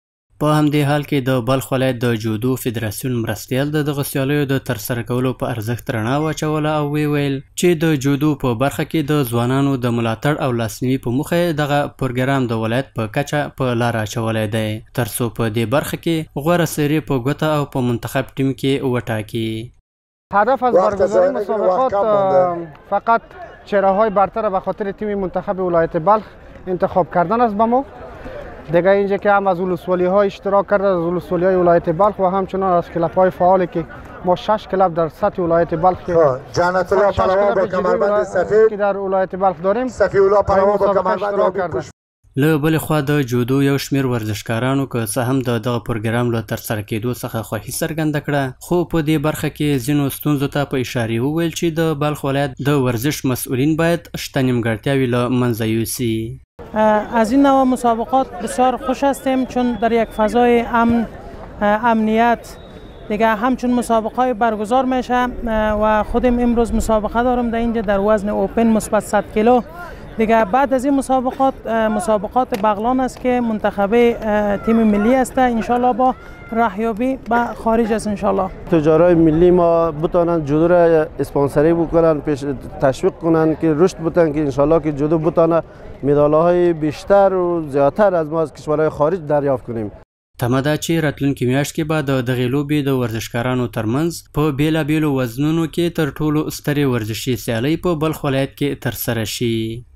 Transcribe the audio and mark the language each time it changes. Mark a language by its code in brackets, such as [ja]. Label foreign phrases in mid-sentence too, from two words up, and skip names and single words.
[ps] په همدې حال کې د بلخ ولایت د جودو فدراسیون مرستیال د دغه سیالیو د ترسره کولو په ارزښت رڼا واچوله او ویل چې د جودو په برخه کې د ځوانانو د ملاتړ او لاسنیوي په موخه دغه پروګرام د ولایت په کچه په لار اچولی دی ترڅو په دې برخه کې غوره سری په ګوته او په منتخب ټیم کې وټاکي. [fa] هدف از برگزاری مسابقات فقط چهره‌های برتر به خاطر تیم منتخب ولایت بلخ انتخاب کردن است. به ما دیگه اینجا که هم از ولسوالی ها اشتراک کرده، از ولسوالی های ولایت بلخ و همچنان از کلاب های فعالی که ما 6 کلاب در سطح ولایت بلخ جنت الله پهلوان با کمربند سفید که در ولایت بلخ داریم صفی الله پهلوان با کمربند [ps] له بلې خوا د جودو یو شمیر ورزشکارانو که څه هم د دغه پروګرام له ترسره کېدو څخه خوښي څرګنده کړه خو په دې برخه کې ځینو ستونزو ته په اشارې وویل چې د بلخ ولایت د ورزش مسئولین باید شته نیمګړتیاوې له منځه یوسي. [fa] از این نوع مسابقات بسیار خوش هستیم چون در یک فضای امنیت دیگه همچون مسابقات برگزار میشه و خودم امروز مسابقه دارم در اینجا در وزن اوپن مثبت 100 کیلو. دیگه بعد از این مسابقات بغلان است که منتخب تیم ملی است [ar] انشالله [fa] با راهیابی به خارج است [ar] انشالله. [fa] تجارای ملی ما بتونن جودو را اسپانسری بکنن تشویق کنن که رشد بتن که [ar] انشالله [fa] که جودو بتونه مدال‌های بیشتر و زیاتر از ما از کشورهای خارج دریافت کنیم. [ps] تمه ده چې راتلونکي میاشت کې به د دغې لوبې د ورزشکارانو ترمنځ په بیلابیلو وزنونو کې تر ټولو سترې ورزشي سیالۍ په بلخ ولایت کې ترسره شي.